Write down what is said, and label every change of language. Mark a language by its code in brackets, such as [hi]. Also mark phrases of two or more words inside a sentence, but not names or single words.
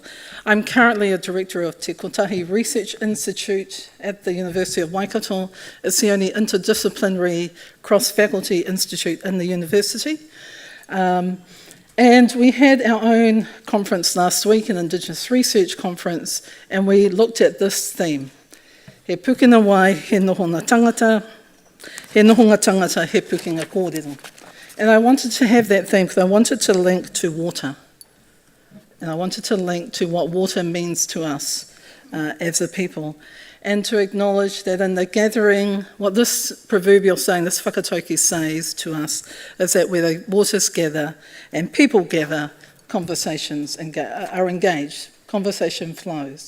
[en] I'm currently a director of Te Kotahi Research Institute at the University of Waikato. It's the only interdisciplinary cross-faculty institute in the university. And we had our own conference last week, an Indigenous Research Conference, and we looked at this theme. [mi] He pukina wai, he nohonga tangata, he pukinga kōrero. [en] And I wanted to have that theme because I wanted to link to water. And I wanted to link to what water means to us as a people. And to acknowledge that in the gathering, what this proverbial saying, this whakatauki says to us, is that where the waters gather and people gather, conversations are engaged, conversation flows.